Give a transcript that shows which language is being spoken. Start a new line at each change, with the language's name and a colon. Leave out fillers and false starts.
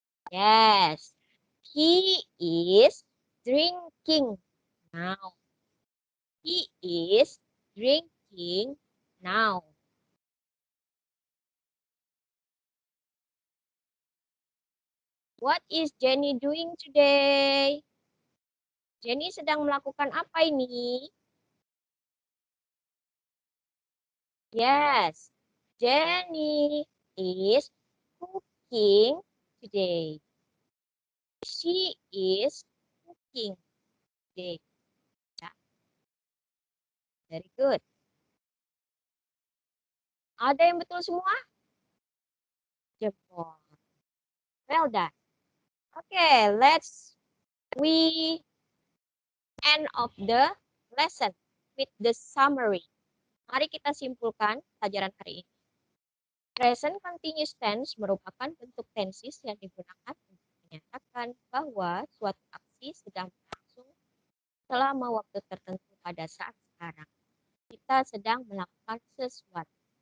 English: Yes, he is drinking now. He is drinking now. What is Jenny doing today?
Indonesian: Jenny sedang melakukan apa ini?
English: Yes, Jenny is cooking today. She is cooking today. Ya, very good.
Indonesian: Ada yang betul semua? Jempol.
English: Well done. Okay, let's we end of the lesson with the summary.
Indonesian: Mari kita simpulkan pelajaran hari ini. Present continuous tense merupakan bentuk tenses yang digunakan untuk menyatakan bahwa suatu aksi sedang berlangsung selama waktu tertentu pada saat sekarang. Kita sedang melakukan sesuatu.